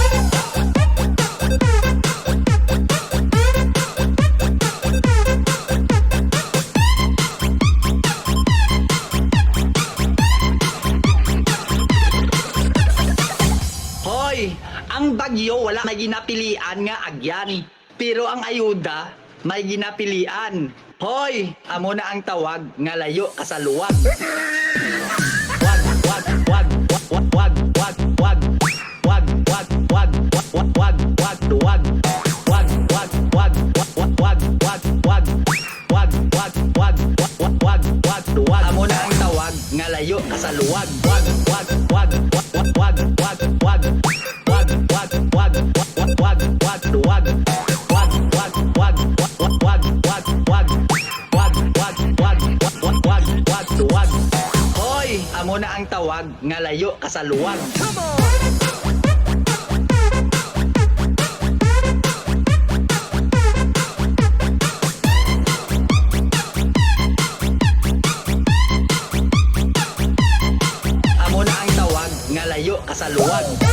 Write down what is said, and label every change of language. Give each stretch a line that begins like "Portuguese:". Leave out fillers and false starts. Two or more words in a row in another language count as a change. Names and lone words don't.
Hiligaynon: Hoy, ang bagyo wala may ginapilian nga agyan. Pero ang ayuda may ginapilian. Hoy, amo na ang tawag nga layo kasaluwag. Wag, wag, wag, wag, wag, wag, wag. Wag, wag, wag, wag, wag, wag, wag. Wag, wag, wag, wag, wag, wag, wag. Wag, wag, wag, wag, wag, wag, wag. Amo na ang tawag nga layo kasaluwag. Wag, wag, wag, wag, wag, wag, wag. Wag, wag, wag, wag, wag, wag, wag. Wag, wag, wag, wag, wag, wag, wag. Wag, wag, wag, wag, wag, wag, wag. Hoy, amo na ang tawag nga layo kasaluwag.
English: Come on!
Hiligaynon: Amo na ang tawag nga layo kasaluwag.